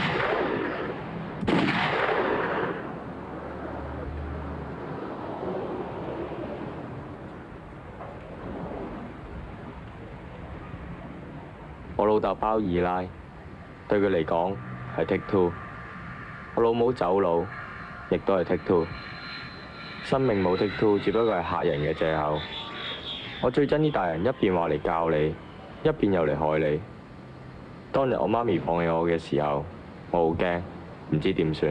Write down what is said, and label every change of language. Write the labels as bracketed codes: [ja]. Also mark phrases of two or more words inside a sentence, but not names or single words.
[yue] 我老豆包二奶，對佢嚟講係 [en] take two。 [yue] 我老母走佬，亦都係 [en] take two。 [yue] 生命冇 [en] take two， [yue] 只不過係嚇人嘅藉口。我最憎啲大人一邊話嚟教你，一邊又嚟害你。當日我媽咪放棄我嘅時候，我好驚，唔知點算。